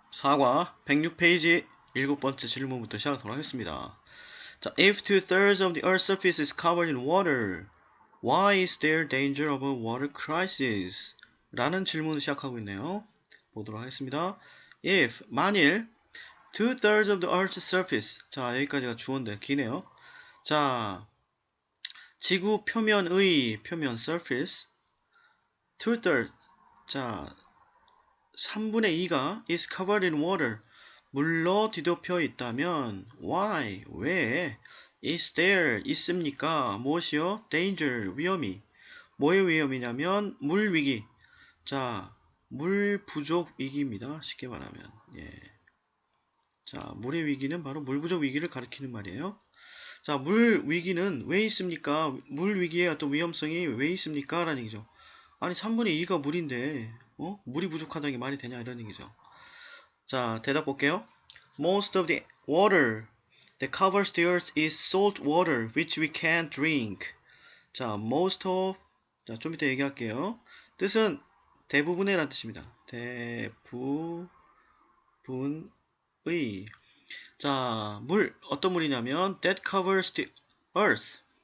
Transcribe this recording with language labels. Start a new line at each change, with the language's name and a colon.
Korean: 사과 106페이지 7번째 질문부터 시작하도록 하겠습니다.
English: 자, if two-thirds of the Earth's surface is covered in water, why is there danger of a water crisis?
Korean: 라는 질문을 시작하고 있네요. 보도록 하겠습니다. if, 만일
English: two-thirds of the Earth's surface,
Korean: 자, 여기까지가 주어인데 기네요. 자, 지구 표면의 표면 surface, two-thirds, 자, 3분의 2가
English: is covered in water.
Korean: 물로 뒤덮여 있다면 why? 왜? is there? 있습니까? 무엇이요? danger? 위험이. 뭐의 위험이냐면 물 위기. 자, 물 부족 위기입니다. 쉽게 말하면. 예. 자, 물의 위기는 바로 물 부족 위기를 가리키는 말이에요. 자, 물 위기는 왜 있습니까? 물 위기의 어떤 위험성이 왜 있습니까? 라는 얘기죠. 아니, 3분의 2가 물인데, 물이 부족하다는 게 말이 되냐? 이런 얘기죠. 자, 대답 볼게요.
English: Most of the water that covers the earth is salt water which we can't drink.
Korean: 자, most of, 자, 좀 이따 얘기할게요. 뜻은 대부분의 라는 뜻입니다. 대부분의. 자, 물, 어떤 물이냐면
English: that covers the earth.